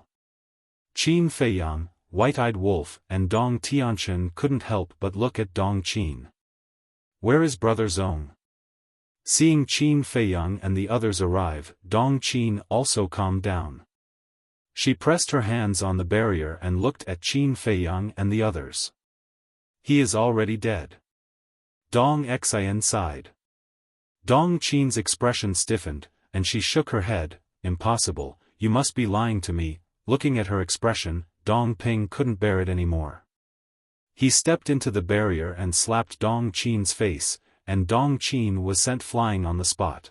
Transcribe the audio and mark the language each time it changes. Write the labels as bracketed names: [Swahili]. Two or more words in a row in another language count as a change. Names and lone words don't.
[English] Qin Feiyang, White-Eyed Wolf, and Dong Tianchen couldn't help but look at Dong Qin. Where is Brother Zong? Seeing Qin Feiyang and the others arrive, Dong Qin also calmed down. She pressed her hands on the barrier and looked at Qin Feiyang and the others. He is already dead. Dong Xian sighed. Dong Qin's expression stiffened, and she shook her head. Impossible, you must be lying to me. Looking at her expression, Dong Ping couldn't bear it anymore. He stepped into the barrier and slapped Dong Qin's face, and Dong Qin was sent flying on the spot.